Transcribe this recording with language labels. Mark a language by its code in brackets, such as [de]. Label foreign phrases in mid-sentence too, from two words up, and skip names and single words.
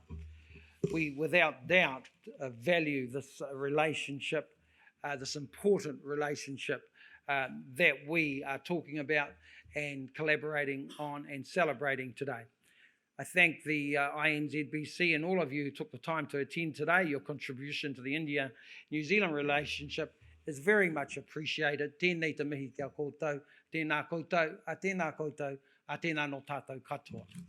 [en] We, without doubt, value this relationship, this important relationship that we are talking about and collaborating on and celebrating today. I thank the INZBC and all of you who took the time to attend today. Your contribution to the India-New Zealand relationship is very much appreciated. [mi] Tēnei te mihi kia koutou, tēnā koutou, a tēnā koutou, a tēnā no tātou katoa.